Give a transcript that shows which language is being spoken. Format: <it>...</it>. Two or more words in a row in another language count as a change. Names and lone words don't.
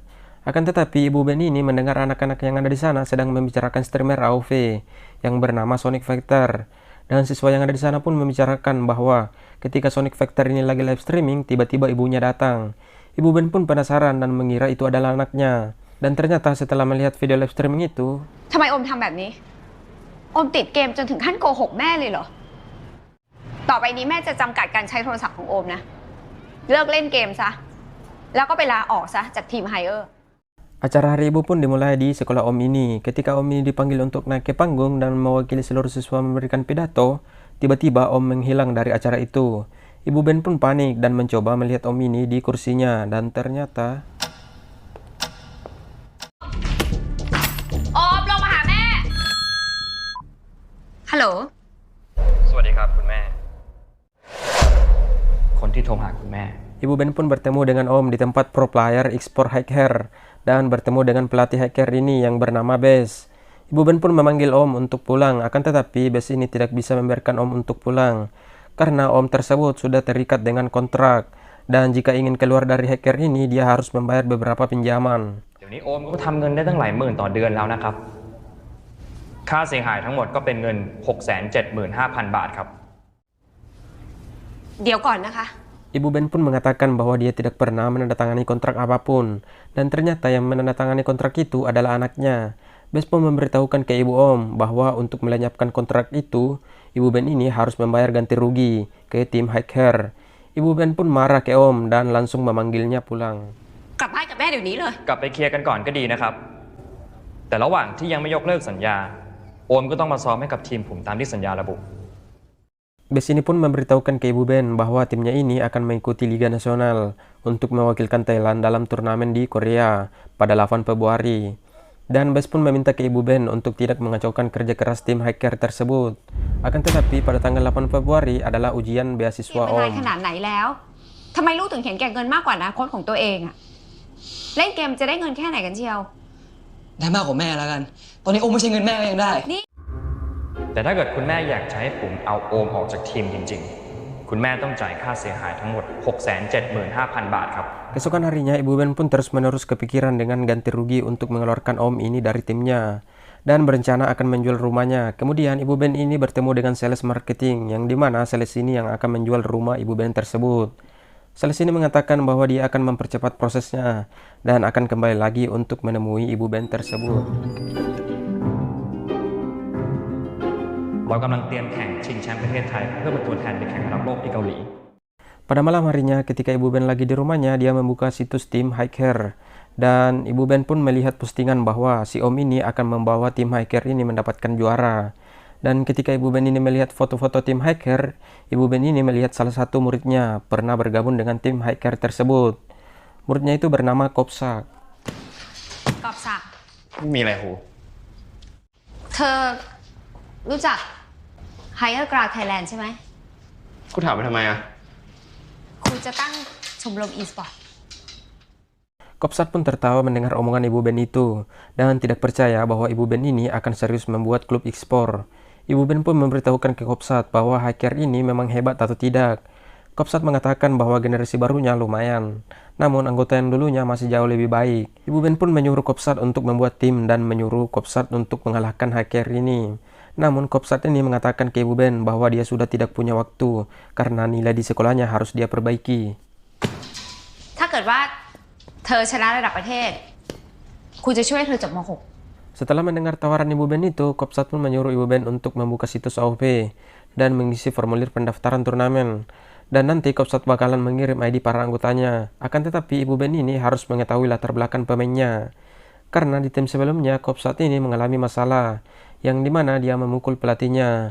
<id>Akan tetapi Ibu Ben ini mendengar anak-anak yang ada di sana sedang membicarakan streamer AoV yang bernama Sonic Factor. Dan siswa yang ada di sana pun membicarakan bahwa ketika Sonic Factor ini lagi</id> <en>live streaming,</en> <id>tiba-tiba ibunya datang. Ibu Ben pun penasaran dan mengira itu adalah anaknya. Dan ternyata setelah melihat video</id> <en>live streaming</en> <id>itu,</id> <th>ทำไมโอมทำแบบนี้โอมติดเกมจนถึงขั้นโกหกแม่เลยเหรอต่อไปนี้แม่จะจำกัดการใช้โทรศัพท์ของโอมนะเลิกเล่นเกมซะแล้วก็ไปลาออกซะจากทีมไฮเออร์</th> <id>acara hari ibu pun dimulai di sekolah Om ini. Ketika Om ini dipanggil untuk naik ke panggung dan mewakili seluruh siswa memberikan pidato, tiba-tiba Om menghilang dari acara itu. Ibu Ben pun panik dan mencoba melihat Om ini di kursinya dan ternyata</id> <th>โอมลงมาหาแม่ฮัลโหล สวัสดีครับคุณแม่ คนที่โทรหาคุณแม่</th> <id>Ibu Ben pun bertemu dengan Om di tempat pro player X4 Hacker dan bertemu dengan pelatih hacker ini yang bernama Bes. Ibu Ben pun memanggil Om untuk pulang, akan tetapi Bes ini tidak bisa membiarkan Om untuk pulang karena Om tersebut sudah terikat dengan kontrak dan jika ingin keluar dari hacker ini dia harus membayar beberapa pinjaman.</id> <th>เดี๋ยวนี้โอมก็ทำเงินได้ตั้งหลายหมื่นต่อเดือนแล้วนะครับ ค่าเสียหายทั้งหมดก็เป็นเงิน 675,000 บาทครับ เดี๋ยวก่อนนะคะ</th> <id>Ibu Ben pun mengatakan bahwa dia tidak pernah menandatangani kontrak apapun dan ternyata yang menandatangani kontrak itu adalah anaknya. Bes pun memberitahukan ke Ibu Om bahwa untuk melenyapkan kontrak itu, Ibu Ben ini harus membayar ganti rugi ke tim hacker. Ibu Ben pun marah ke Om dan langsung memanggilnya pulang.</id> <th>กลับบ้านกับแม่เดี๋ยวนี้เลย กลับไปเคลียร์กันก่อนก็ดีนะครับ แต่ระหว่างที่ยังไม่ยกเลิกสัญญา โอมก็ต้องมาซ้อมให้กับทีมผมตามที่สัญญาระบุ</th> <id>Bes ini pun memberitahukan ke Ibu Ben bahwa timnya ini akan mengikuti Liga Nasional untuk mewakilkan Thailand dalam turnamen di Korea pada 8 Februari. Dan Bes pun meminta ke Ibu Ben untuk tidak mengacaukan kerja keras tim hacker tersebut. Akan tetapi pada tanggal 8 Februari adalah ujian beasiswa</id> <th>เป็นนาย Om. ขนาดไหนแล้วทำไมลูกถึงเห็นแก่เงินมากกว่าอนาคตของตัวเองอะเล่นเกมจะได้เงินแค่ไหนกันเชียว ได้มากกว่าแม่แล้วกัน ตอนนี้อมไม่ใช่เงินแม่ก็ยังได้ แต่ถ้าเกิดคุณแม่อยากจะให้ผมเอาโอมออกจากทีมจริงๆ คุณแม่ต้องจ่ายค่าเสียหายทั้งหมด 675,000 บาทครับ</th> <id>Keesokan harinya Ibu Ben pun terus-menerus kepikiran dengan ganti rugi untuk mengeluarkan Om ini dari timnya dan berencana akan menjual rumahnya. Kemudian Ibu Ben ini bertemu dengan</id> <en>sales marketing</en> <id>yang dimana sales ini yang akan menjual rumah Ibu Ben tersebut. Sales ini mengatakan bahwa dia akan mempercepat prosesnya dan akan kembali lagi untuk menemui Ibu Ben tersebut.</id> <th>เรากำลังเตรียมแข่งชิงแชมป์ประเทศไทยเพื่อเป็นตัวแทนไปแข่งระดับโลกที่เกาหลี</th> <id>Pada malam harinya ketika Ibu Ben lagi di rumahnya, dia membuka situs tim hacker dan Ibu Ben pun melihat postingan bahwa si Om ini akan membawa tim hacker ini mendapatkan juara. Dan ketika Ibu Ben ini melihat foto-foto tim hacker, Ibu Ben ini melihat salah satu muridnya pernah bergabung dengan tim hacker tersebut. Muridnya itu bernama Kopsak.</id> <th>กอบศักดิ์ มีอะไรครู เธอรู้จัก Higher Ground Thailand ใช่ไหม ครูถามไปทำไมอะ ครูจะตั้งชมรม e-sport</th> <id>Kopsak pun tertawa mendengar omongan Ibu Ben itu dan tidak percaya bahwa Ibu Ben ini akan serius membuat klub e-sport. Ibu Ben pun memberitahukan ke Kopsak bahwa hacker ini memang hebat atau tidak. Kopsak mengatakan bahwa generasi barunya lumayan, namun anggota yang dulunya masih jauh lebih baik. Ibu Ben pun menyuruh Kopsak untuk membuat tim dan menyuruh Kopsak untuk mengalahkan hacker ini. Namun Kopsak ini mengatakan ke Ibu Ben bahwa dia sudah tidak punya waktu karena nilai di sekolahnya harus dia perbaiki.</id> <th>ถ้าเกิดว่าเธอชนะระดับประเทศครูจะช่วยเธอจบม .6</th> <id>Setelah mendengar tawaran Ibu Ben itu, Kopsak pun menyuruh Ibu Ben untuk membuka situs AOP dan mengisi formulir pendaftaran turnamen. Dan nanti Kopsak bakalan mengirim ID para anggotanya. Akan tetapi Ibu Ben ini harus mengetahui latar belakang pemainnya. Karena di tim sebelumnya Kopsak ini mengalami masalah, yang dimana dia memukul pelatihnya.</id>